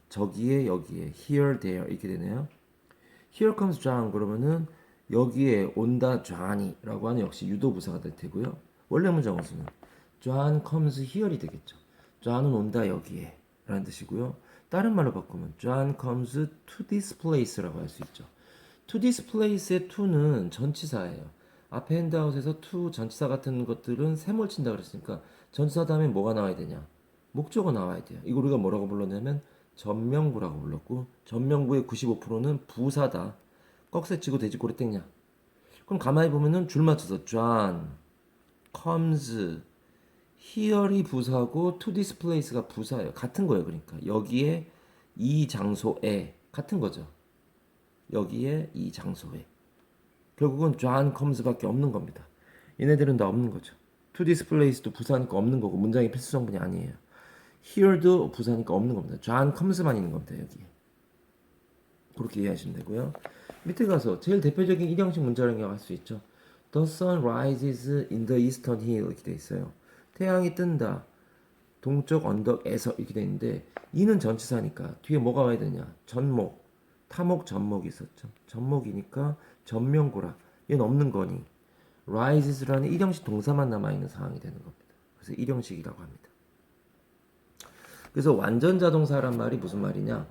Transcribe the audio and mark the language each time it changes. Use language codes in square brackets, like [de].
[ko] 저기에 여기에 here there 이렇게 되네요. [en] Here comes John [ko] 그러면은 여기에 온다 John이라고 하는 역시 유도부사가 될 테고요. 원래 문장 어수는 [en] John comes here [ko] 이 되겠죠. John은 온다 여기에 라는 뜻이고요. 다른 말로 바꾸면 [en] John comes to this place [ko] 라고 할 수 있죠. [en] to this place [ko] 의 to는 전치사예요. 앞에 핸드아웃에서 to 전치사 같은 것들은 세몰 친다 그랬으니까 전치사 다음에 뭐가 나와야 되냐? 목적어 나와야 돼요. 이거 우리가 뭐라고 불렀냐면 전명구라고 불렀고 전명구의 95%는 부사다. 꺽쇠 치고 돼지꼬리 땡냐. 그럼 가만히 보면은 줄 맞춰서 [en] John comes here [ko] 이 부사고 to this place가 부사예요. 같은 거예요. 그러니까 여기에 이 장소에 같은 거죠. 여기에 이 장소에 결국은 [en] John comes [ko] 밖에 없는 겁니다. 얘네들은 다 없는 거죠. [en] to this place [ko] 도 부사니까 없는 거고 문장의 필수 성분이 아니에요. here도 부사니까 없는 겁니다. [en] John comes [ko] 만 있는 겁니다. 여기에. 그렇게 이해하시면 되고요. 밑에 가서 제일 대표적인 일형식 문자라고 할 수 있죠. [en] The sun rises in the eastern hill [ko] 이렇게 돼 있어요. 태양이 뜬다. 동쪽 언덕에서 이렇게 돼 있는데 이는 전치사니까 뒤에 뭐가 와야 되냐? 전목, 타목, 전목이 있었죠. 전목이니까 전명구라. 얘는 없는 거니 rises라는 일형식 동사만 남아있는 상황이 되는 겁니다. 그래서 일형식이라고 합니다. 그래서 완전 자동사란 말이 무슨 말이냐?